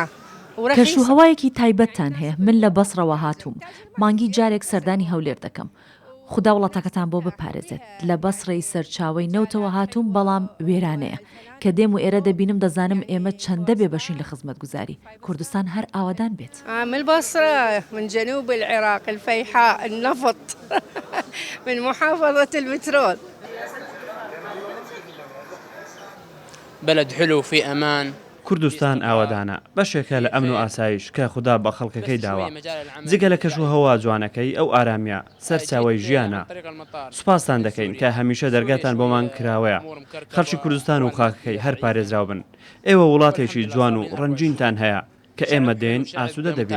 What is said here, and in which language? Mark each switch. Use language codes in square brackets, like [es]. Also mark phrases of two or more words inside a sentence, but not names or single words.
[ckb] کەش و هەوایەکی تایبەتتان هەیە من لە بەسڕەوە هاتووم مانگی جارێک سەردانی هەولێر دەکەم خوددا وڵاتەکەتان بۆ بپارێزێت لە بەسڕەی سەرچاوی نەوتەوە هاتووم بەڵام وێرانەیە کە دێم و ئێرە دەبینم دەزانم ئێمە چەندە بێ بەشین لە خزمەت گوزاری کوردستان هەر ئاوادان بێت [ar] من البصرة من جنوب العراق الفيحاء النفط من محافظة البترول بلد حلو في أمان [ckb] کوردستان ئاوادانە بەشێکە لە ئەمن و ئاسایش کە خوددا بە خەڵکەکەی داوە جگە لە کەش و هەوا جوانەکەی ئەو ئارامیە سەرچاوی ژیانە سوپاسان دەکەین کە هەمیشە دەرگاتان بۆمان کراوەیە خەڵکی کوردستان و خاکەکەی هەر پارێزراو بن ئێوە وڵاتێکی جوان و ڕەنجینتان هەیە کە ئێمە دێن ئاسوودە دەبین